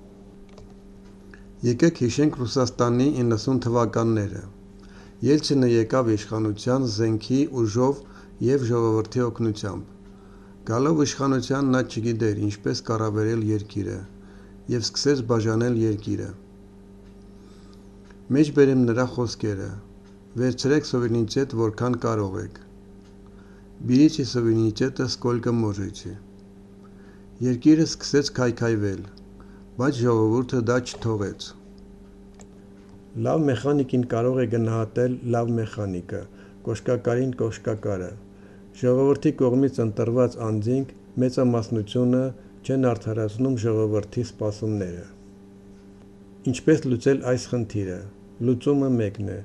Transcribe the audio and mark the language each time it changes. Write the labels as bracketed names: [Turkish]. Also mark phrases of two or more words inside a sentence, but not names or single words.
[Armenian] Եկեք հիշենք Ռուսաստանի 90 թվականները։ Ելցինը եկավ իշխանության զենքի, ուժով եւ ժողովրդի օգնությամբ։ Գալով իշխանության նա չգիտեր ինչպես կառավարել երկիրը եւ սկսեց բաժանել երկիրը։ Մեջ բերեմ նրա խոսքերը. «Վերցրեք суверенитет որքան կարող եք։ [Russian] Берите суверенитета сколько можете»։ [Armenian] Երկիրը սկսեց քայքայվել, բայց ժողովուրդը դա չթողեց։ Լավ մեխանիկին կարող է գնահատել լավ մեխանիկը, կոշկակարին կոշկակարը։ Ժողովրդի կողմից ընտրված անձինք մեծամասնությունը չեն արդարացնում ժողովրդի սպասումները։ Ինչպես լուծել այս խնդիրը։ Լուծումը մեկն է.